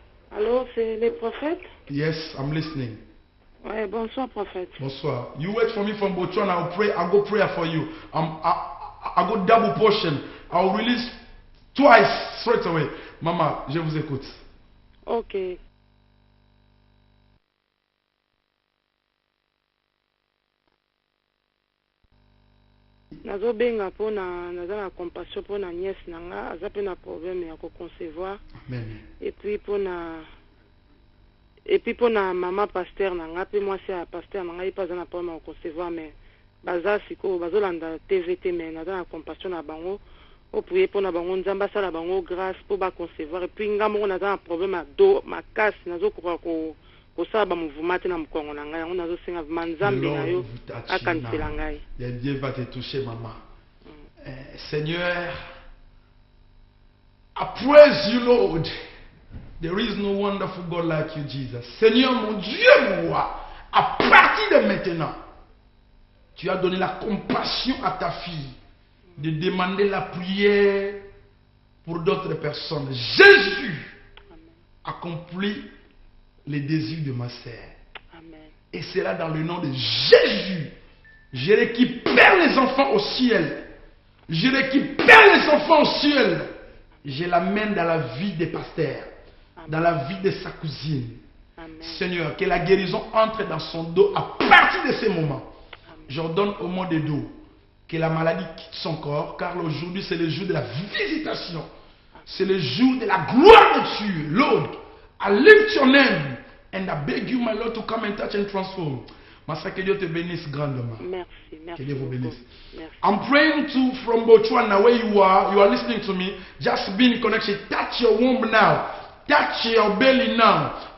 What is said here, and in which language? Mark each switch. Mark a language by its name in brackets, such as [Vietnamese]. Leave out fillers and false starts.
[French] Allô, c'est les prophètes? [English] Yes, I'm listening. [French] Ouais, bonsoir, prophète. Bonsoir. [English] You wait for me from Botswana. I'll pray. I'll go prayer for you. I go double portion. I'll release twice straight away. [French] Maman, je vous écoute. Ok. [Lingala] Nazobenga mpona naza na compassion mpona nièce na nga aza pe na problème ya koconcevoir. Amen. Et puis mpona mama pasteur na nga pe mwasi ya pasteur na nga ye mpe aza na problème ya koconcevoir mais baza sikoyo bazolanda TVT mais naza na compassion na bango oprie mpona bango nzambe asala bango grâce mpo baconcevoir et puis nga moko naza na problème ya do makasi nazokoka kosala bamouvement te na mokongo na ngai yango nazosenga vraimen nzambe na yo akanisela ngai. [French] Dieu va te toucher, maman. Seigneur, [English] I praise you, Lord. There is no wonderful God like you, Jesus. [French] Seigneur, mon Dieu, mon roi, à partir de maintenant, tu as donné la compassion à ta fille de demander la prière pour d'autres personnes. Jésus accomplit les désirs de ma sœur. Et c'est là dans le nom de Jésus. Je récupère les enfants au ciel. Je récupère les enfants au ciel. Je l'amène dans la vie des pasteurs. Dans la vie de sa cousine. Amen. Seigneur, que la guérison entre dans son dos à partir de ce moment. J'ordonne au mot de dos que la maladie quitte son corps, car aujourd'hui c'est le jour de la visitation. C'est le jour de la gloire de Dieu. [English] Lord, I lift your name and I beg you, my Lord, to come and touch and transform. [French] Master, que Dieu te bénisse grandement. Merci. Que Dieu vous bénisse. Merci. [English] I'm praying to from Botswana, where you are listening to me. Just be in connection. Touch your womb now. Touch your belly now.